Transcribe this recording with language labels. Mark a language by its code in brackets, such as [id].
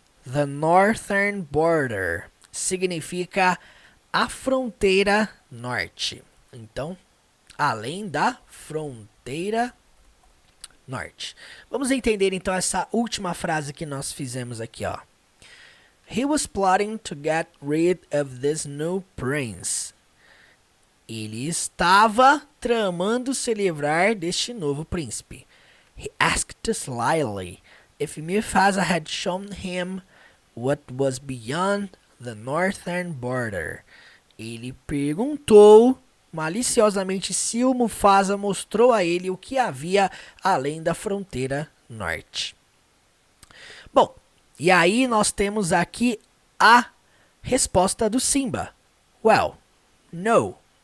[en] The northern border [pt] significa a fronteira norte. Então, além da fronteira norte. Vamos entender então essa última frase que nós fizemos aqui, ó. [en] He was plotting to get rid of this new prince. [pt] Ele estava tramando se livrar deste novo príncipe. [en] He asked slyly if Mufasa had shown him what was beyond the northern border. [pt] Ele perguntou maliciosamente se o Mufasa mostrou a ele o que havia além da fronteira norte. Bom, e aí nós temos aqui a resposta do Simba. [en] Well, no.